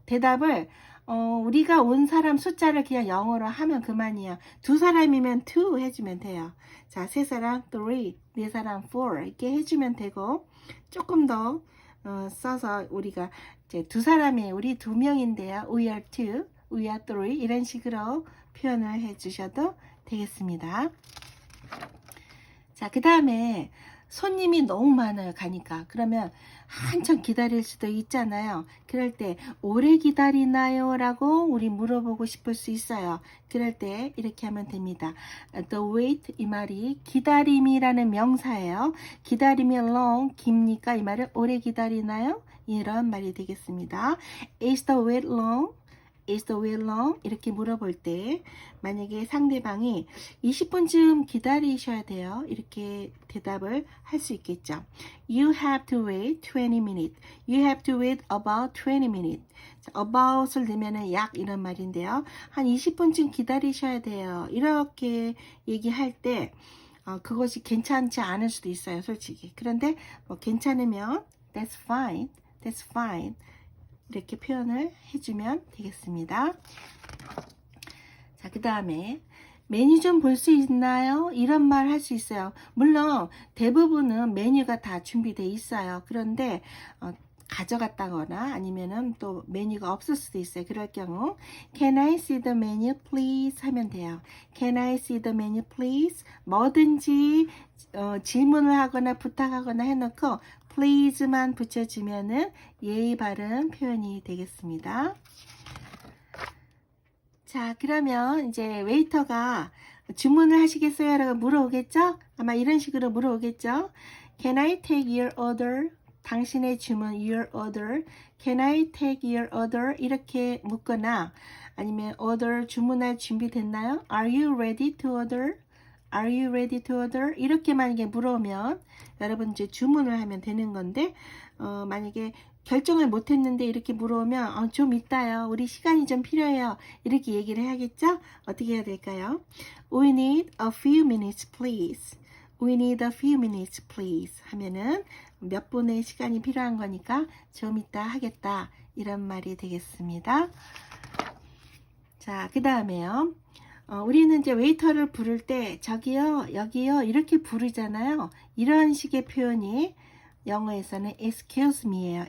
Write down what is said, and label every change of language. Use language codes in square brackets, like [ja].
[ko] 대답을 우리가 온 사람 숫자를 그냥 영어로 하면 그만이에요. 두 사람이면 two 해주면 돼요. 자, 세 사람 three, 네 사람 four 이렇게 해주면 되고, 조금 더 써서 우리가 이제 두 사람이 우리 두 명인데요. [en] We are two, we are three [ko] 이런 식으로 표현을 해주셔도 되겠습니다. 자, 그 다음에 손님이 너무 많아요. 가니까. 그러면 한참 기다릴 수도 있잖아요. 그럴 때 오래 기다리나요? 라고 우리 물어보고 싶을 수 있어요. 그럴 때 이렇게 하면 됩니다. [en] The wait [ko] 이 말이 기다림이라는 명사예요. 기다림이 long 깁니까? 이 말은 오래 기다리나요? 이런 말이 되겠습니다. [en] Is the wait long? Is the wait long? [ko] 이렇게 물어볼 때 만약에 상대방이 20분쯤 기다리셔야 돼요. 이렇게 대답을 할 수 있겠죠. [en] You have to wait 20 minutes. You have to wait about 20 minutes. [ko] about을 넣으면 약 이런 말인데요. 한 20분쯤 기다리셔야 돼요. 이렇게 얘기할 때 그것이 괜찮지 않을 수도 있어요. 솔직히. 그런데 괜찮으면 [en] that's fine. That's fine. [ko] 이렇게 표현을 해주면 되겠습니다. 자, 그 다음에 메뉴 좀 볼 수 있나요? 이런 말 할 수 있어요. 물론 대부분은 메뉴가 다 준비되어 있어요. 그런데 가져갔다거나 아니면은 또 메뉴가 없을 수도 있어요. 그럴 경우 [en] Can I see the menu please? [ko] 하면 돼요. [en] Can I see the menu please? [ko] 뭐든지 질문을 하거나 부탁하거나 해놓고 please만 붙여주면은 예의 바른 표현이 되겠습니다. 자, 그러면 이제 웨이터가 주문을 하시겠어요? 라고 물어오겠죠? 아마 이런 식으로 물어오겠죠? [en] Can I take your order? [ko] 당신의 주문, [en] your order. Can I take your order? [ko] 이렇게 묻거나 아니면 order 주문할 준비 됐나요? [en] Are you ready to order? Are you ready to order? [ko] 이렇게 만약에 물어오면 여러분 이제 주문을 하면 되는 건데 만약에 결정을 못했는데 이렇게 물어오면 좀 이따요. 우리 시간이 좀 필요해요. 이렇게 얘기를 해야겠죠? 어떻게 해야 될까요? [en] We need a few minutes, please. We need a few minutes, please. [ko] 하면은 몇 분의 시간이 필요한 거니까 좀 이따 하겠다. 이런 말이 되겠습니다. 자, 그 다음에요. 우리는 이제 웨이터를 부를 때 저기요, 여기요 이렇게 부르잖아요. 이런 식의 표현이 영어에서는 excuse me예요.